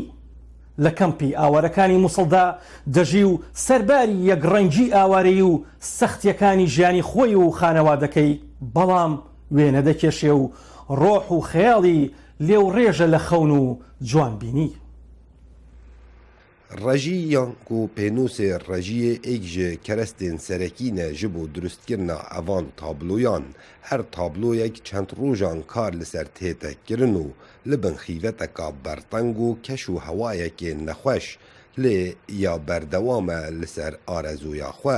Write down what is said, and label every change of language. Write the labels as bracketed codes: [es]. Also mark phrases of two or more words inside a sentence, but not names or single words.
[ckb] لە کەمپی ئاوارەکانی مووسڵدا دەژی و سەرباری یەکڕەنگی ئاوارەی و سەختیەکانی ژیانی خۆی و خانەوادەکەی بەڵام وێنە دەکێشێ و ڕۆح و خەیاڵی لێوڕێژە لە خەون و جوانبینی. [ku] ڕەژی یانکو پێنووسێ ڕەژیە ئێک ji kerestên serekîne ji bo durustkirina evan tabloyan her tabloyek çend rojan kar li ser tête kirin û li bin xîveteka berteng û keş û hewayekê nexweş lê ya berdewam e li ser arezûya xwe.